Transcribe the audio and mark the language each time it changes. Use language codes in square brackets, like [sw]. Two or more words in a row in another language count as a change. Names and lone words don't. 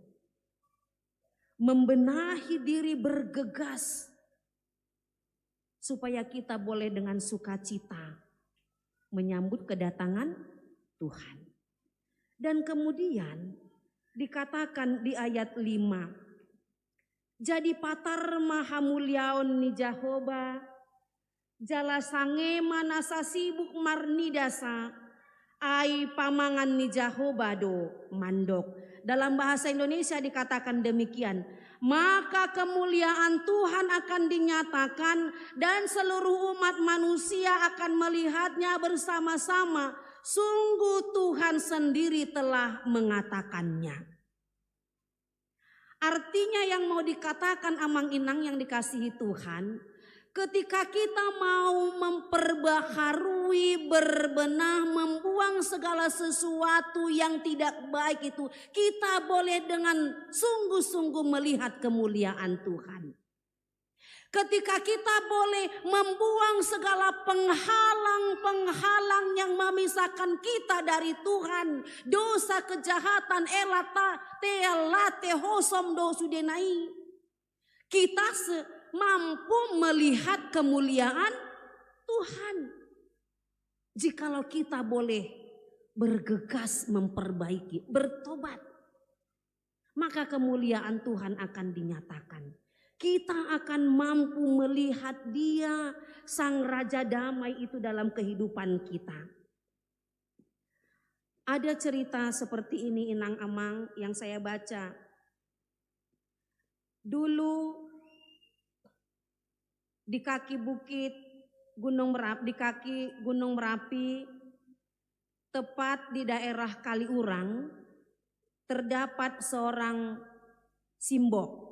[id] Membenahi diri bergegas. Supaya kita boleh dengan sukacita menyambut kedatangan Tuhan. Dan kemudian dikatakan di ayat 5. [bbc] Jadi patar maha mulyaon ni Jahoba, jala sange manasa sibuk marnidasa, ai pamangan ni Jahoba do mandok. [id] Dalam bahasa Indonesia dikatakan demikian. Maka kemuliaan Tuhan akan dinyatakan dan seluruh umat manusia akan melihatnya bersama-sama. Sungguh Tuhan sendiri telah mengatakannya. Artinya yang mau dikatakan [bbc] amang inang [id] yang dikasihi Tuhan, ketika kita mau memperbaharui, berbenah, membuang segala sesuatu yang tidak baik itu, kita boleh dengan sungguh-sungguh melihat kemuliaan Tuhan. Ketika kita boleh membuang segala penghalang-penghalang yang memisahkan kita dari Tuhan. Dosa, kejahatan, [bbc] elate hosom do sudenai. [id] Kita mampu melihat kemuliaan Tuhan. Jikalau kita boleh bergegas memperbaiki, bertobat. Maka kemuliaan Tuhan akan dinyatakan. Kita akan mampu melihat Dia, Sang Raja Damai itu dalam kehidupan kita. Ada cerita seperti ini [bbc] inang amang [id] yang saya baca. Dulu di kaki bukit Gunung Merapi, di kaki Gunung Merapi, tepat di daerah Kaliurang, terdapat seorang simbok.